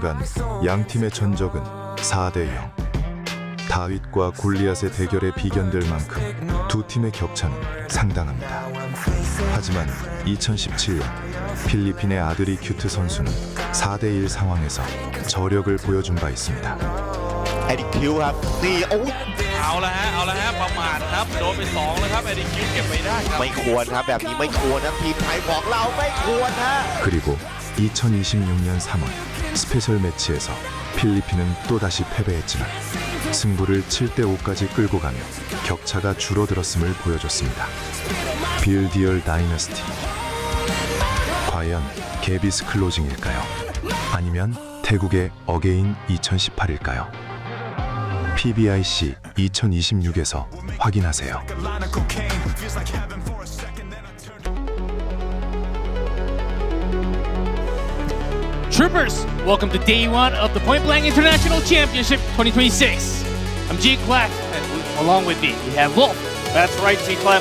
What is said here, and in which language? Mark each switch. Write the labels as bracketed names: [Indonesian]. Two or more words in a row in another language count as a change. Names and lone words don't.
[Korean] 양 팀의 전적은 4대0 다윗과 골리앗의 대결에 비견될 만큼 두 팀의 격차는 상당합니다. 하지만 2017년 필리핀의 아들이 큐트 선수는 4대1 상황에서 저력을 보여준 바 있습니다. [Thai] ไอ้ดิคิวครับนี่โอ้ เอาละฮะประมาทครับโดนไป2แล้วครับไอ้ดิคิวเก็บไม่ได้ครับ ไม่ควรครับแบบนี้ไม่ควรนะทีมไทยของเราไม่ควรฮะ [Korean] 그리고 2026년 3월 스페셜 매치에서 필리핀은 또다시 패배했지만 승부를 7대5까지 끌고 가며 격차가 줄어들었음을 보여줬습니다. 빌디얼 다이너스티 과연 개비스 클로징일까요? 아니면 태국의 어게인 2018일까요? PBIC 2026에서 확인하세요. [English] Troopers, welcome to day one of the Point Blank International Championship 2026. I'm G Clef, and along with me, we have Wolf. That's right, T-Clef.